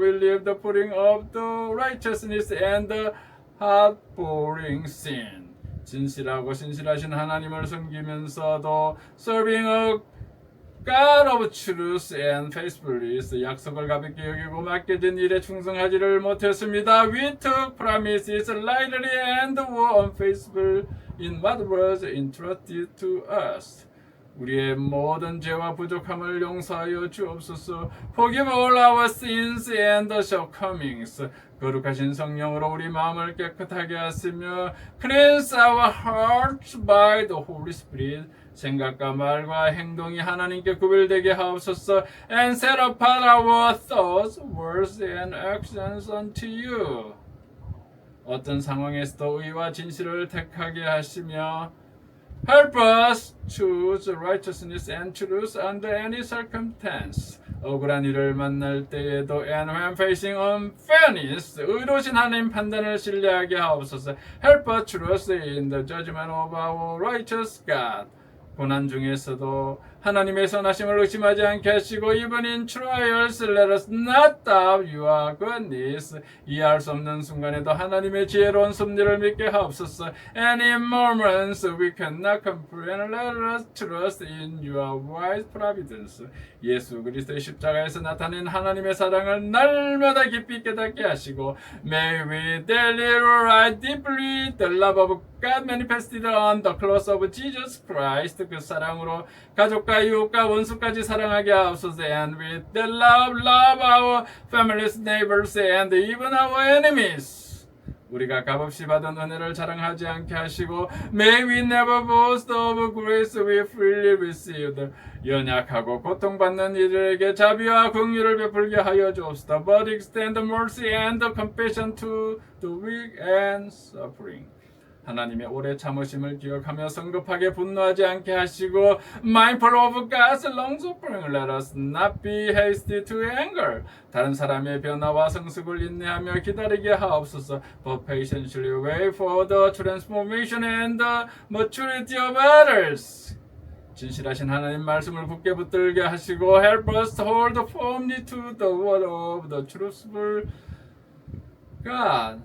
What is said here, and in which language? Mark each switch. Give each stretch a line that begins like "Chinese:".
English: We live the putting of the righteousness and the heart-boring sin.
Korean: 진실하고 신실하신 하나님을 섬기면서도
English: serving a God of truth and faithfulness,
Korean: 약속을 가볍게 여기고 맡겨진 일에 충성하지를 못했습니다.
English: We took promises lightly and were unfaithful in what was entrusted to us.
Korean: 우리의 모든 죄와 부족함을 용서하여 주옵소서.
English: Forgive all our sins and shortcomings.
Korean: 거룩하신 성령으로 우리 마음을 깨끗하게 하시며
English: cleanse our hearts by the Holy Spirit.
Korean: 생각과 말과 행동이 하나님께 구별되게 하옵소서.
English: And set apart our thoughts, words and actions unto you.
Korean: 어떤 상황에서도 의와 진실을 택하게 하시며
English: Help us choose righteousness and truth under any circumstance.
Korean: 억울한 일을 만날 때에도
English: and when facing unfairness
Korean: 의로우신 하나님 판단을 신뢰하게 하옵소서.
English: Help us trust in the judgment of our righteous God.
Korean: 고난 중에서도 하나님의 선하심을 의심하지 않게 하시고
English: even in trials let us not doubt your goodness.
Korean: 이해할 수 없는 순간에도 하나님의 지혜로운 섭리를 믿게 하옵소서.
English: And in moments we cannot comprehend let us trust in your wise providence.
Korean: 예수 그리스도의 십자가에서 나타낸 하나님의 사랑을 날마다 깊이 깨닫게 하시고
English: May we daily realize deeply the love of God manifested on the cross of Jesus Christ.
Korean: 그 사랑으로 가족과 이웃과 원수까지 사랑하게 하옵소서.
English: And with that love our families, neighbors and even our enemies.
Korean: 우리가 값없이 받은 은혜를 자랑하지 않게 하시고
English: May we never boast of grace we freely received.
Korean: 연약하고 고통받는 이들에게 자비와 긍휼을 베풀게 하여 주옵소서.
English: But extend mercy and compassion to the weak and suffering.
Korean: 하나님의 오래 참으심을 기억하며 성급하게 분노하지 않게 하시고
English: mindful of God's long suffering let us not be hasty to anger.
Korean: 다른 사람의 변화와 성숙을 인내하며 기다리게 하옵소서.
English: But patiently wait for the transformation and the maturity of others.
Korean: 진실하신 하나님 말씀을 굳게 붙들게 하시고
English: help us to hold firmly to the word of the truthful God.